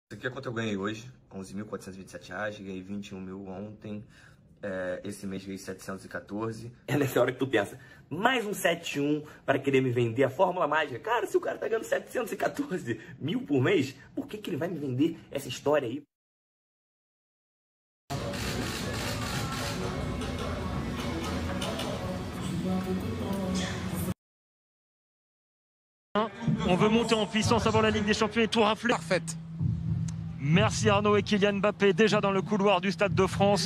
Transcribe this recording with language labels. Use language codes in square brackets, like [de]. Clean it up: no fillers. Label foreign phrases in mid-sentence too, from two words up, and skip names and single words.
[pt] Isso aqui é quanto eu ganhei hoje, R$ 11.427, ganhei 21 mil ontem, esse mês ganhei 714. É nessa hora que tu pensa, mais um 7-1 para querer me vender a fórmula mágica. Cara, se o cara tá ganhando 714 mil por mês, por que ele vai me vender essa história aí? [fr] On veut monter en puissance avant la Ligue des Champions et tout rafler. Parfaite. Merci Arnaud et Kylian Mbappé déjà dans le couloir du Stade de France.